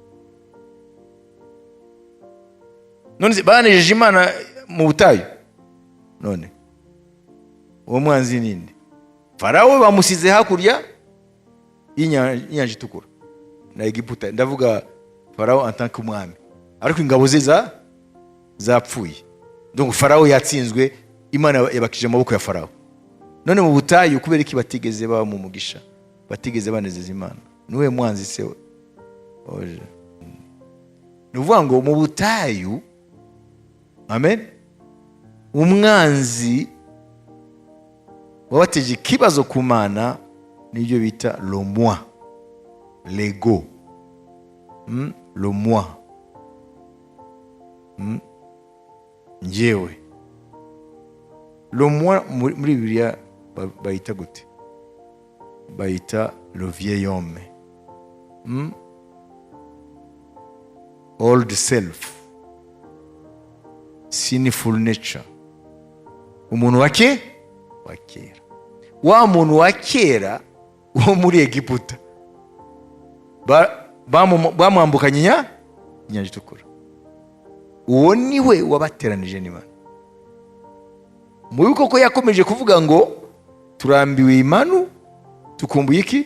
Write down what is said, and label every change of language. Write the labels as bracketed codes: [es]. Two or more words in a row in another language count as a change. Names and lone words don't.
[rw] None banejeje Imana mu butayu. None uwo mwanzi ninde? Farawo bamusize hakurya y'inyanja itukura na Egiputa. Ndavuga Farawo [fr] en tant que [rw] umwami, ariko ingabo ze zapfuye. Donc Farawo yatsinzwe, Imana yabakije amaboko ya Farawo. None mu butayu kubera iki batigeze baba mu mugisha, batigeze banezeza Imana? Niwe mwanzi se we? Oje. Nuvuga ngo mu butayu, amen, umwanzi wabateje kibazo ku Mana nibyo bita [fr] le moi, l'ego, le moi, [rw] njyewe. [fr] Le moi [rw] muri Bibiliya bayita gute? [fr] Bayita le vieil homme, [en] old self, sinful nature, [rw] umuntu wa kera. Wa muntu wa kera wo muri Egiputa bamwambukanye inyanja itukura, uwo niwe wabateranije n'Imana. Mu yuko ko yakomeje kuvuga ngo turambiwe imanu, tukumbuye iki?